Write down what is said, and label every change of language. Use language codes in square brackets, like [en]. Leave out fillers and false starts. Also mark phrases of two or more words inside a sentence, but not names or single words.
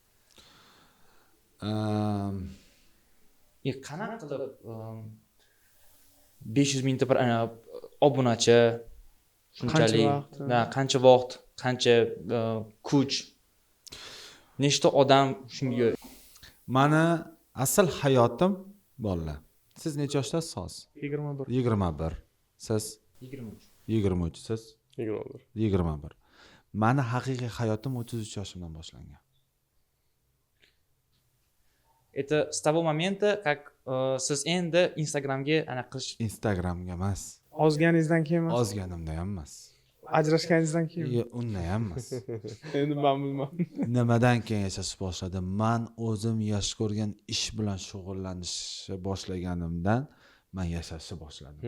[uz] Qanaqa qilib 500 mingta bir obunachi shunchalik qancha vaqt, qancha kuch, nechta odam shunga Mani asl hayotim bolalar. Siz necha yoshdasiz hozir? 21. 21. Siz 23. 23. Siz 21. 21. Mani haqiqiy hayotim 33 yoshimdan boshlangan. [ru] Это с того момента, как [uz] siz endi Instagramga ana qilish Instagramga emas, Ozganingizdan keyin emas, ozganimda ham emas. ajrashganingizdan keyin. Undan ham emas. Endi men bilmayman. Nimadan keyin yashashni boshladim? Men o'zim yaxshi ko'rgan ish bilan shug'ullanishni boshlaganimdan men yashashni boshladim.